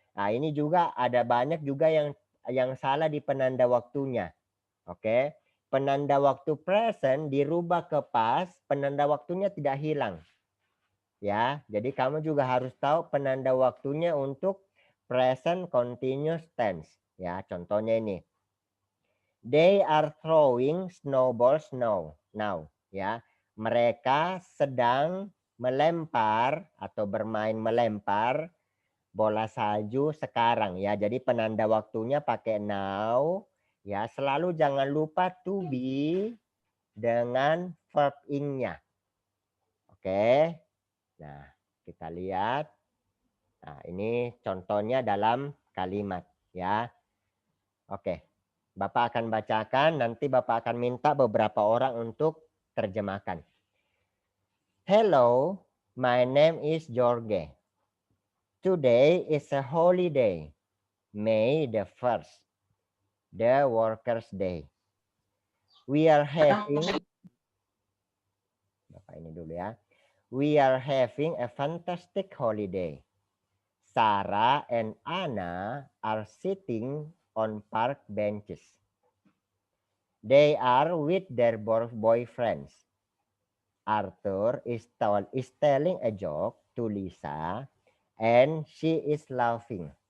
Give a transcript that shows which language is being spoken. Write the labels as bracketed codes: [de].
[id] Nah, ini juga ada banyak juga yang salah di penanda waktunya. Oke. Penanda waktu present dirubah ke past, penanda waktunya tidak hilang. Ya, jadi kamu juga harus tahu penanda waktunya untuk present continuous tense. Ya, contohnya ini. [en] They are throwing snowballs now. [id] Ya. Mereka sedang melempar atau bermain melempar bola salju sekarang ya. Jadi penanda waktunya pakai now ya. Selalu jangan lupa to be dengan verb ing-nya. Oke. Nah, kita lihat. Nah, ini contohnya dalam kalimat ya. Oke. Bapak akan bacakan, nanti Bapak akan minta beberapa orang untuk terjemahkan. [en] Hello, my name is Jorge. Today is a holiday, May the 1st, the Workers' Day. We are having, [id] Bapak ini dulu ya. [en] We are having a fantastic holiday. Sarah and Anna are sitting on park benches. They are with their boyfriends. Arthur is telling a joke to Lisa and she is laughing.